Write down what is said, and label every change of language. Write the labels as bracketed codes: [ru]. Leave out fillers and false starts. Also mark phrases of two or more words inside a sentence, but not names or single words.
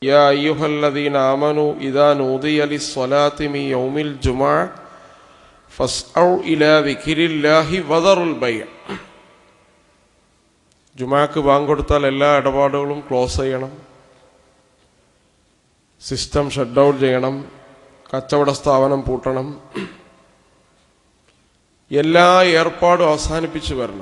[ar] يا أيها الذين آمنوا إذا نودي للصلاة من يوم الجمعة فاسعوا إلى ذكر الله وذروا البيع. [ml] ജുമാക്ക് ബാങ്ക് കൊടുത്താൽ എല്ലാ ഇടപാടുകളും ക്ലോസ് ചെയ്യണം, [en] system shut down [ml] ചെയ്യണം, കച്ചവട സ്ഥാപനം പൂട്ടണം, എല്ലാ ഏർപ്പാടും അവസാനിപ്പിച്ച് വരണം.